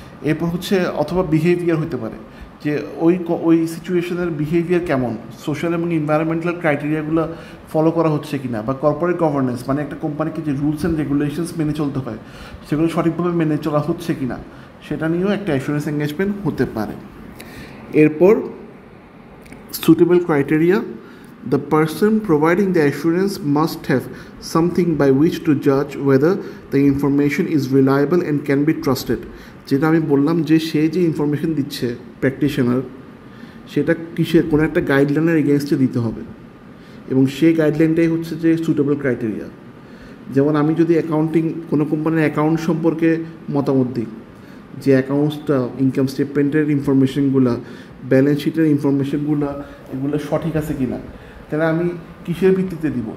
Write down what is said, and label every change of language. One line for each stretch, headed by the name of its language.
Bangla: এরপর হচ্ছে অথবা বিহেভিয়ার হতে পারে, যে ওই সিচুয়েশনের বিহেভিয়ার কেমন, সোশ্যাল এবং এনভায়রনমেন্টাল ক্রাইটেরিয়াগুলো ফলো করা হচ্ছে কিনা, বা কর্পোরেট গভর্নেন্স মানে একটা কোম্পানিকে যে রুলস অ্যান্ড রেগুলেশনস মেনে চলতে হয় সেগুলো সঠিকভাবে মেনে চলা হচ্ছে কিনা, সেটা নিয়েও একটা অ্যাসুরেন্স এঙ্গেজমেন্ট হতে পারে।
English: এরপর suitable criteria, the person providing the assurance must have something by which to judge whether the information is reliable and can be trusted।
Bangla: যেটা আমি বললাম যে সে যে ইনফরমেশন দিচ্ছে প্র্যাকটিশনার, সেটা কিসের কোনো একটা গাইডলাইনের এগেনস্টে দিতে হবে, এবং সেই গাইডলাইনটাই হচ্ছে যে সুটেবল ক্রাইটেরিয়া। যেমন আমি যদি কোনো কোম্পানির অ্যাকাউন্ট সম্পর্কে মতামত দিই, যে অ্যাকাউন্টসটা ইনকাম স্টেটমেন্টের ইনফরমেশনগুলো, ব্যালেন্স শিটের ইনফরমেশনগুলো এগুলো সঠিক আছে কি না, তাহলে আমি কিসের ভিত্তিতে দিব?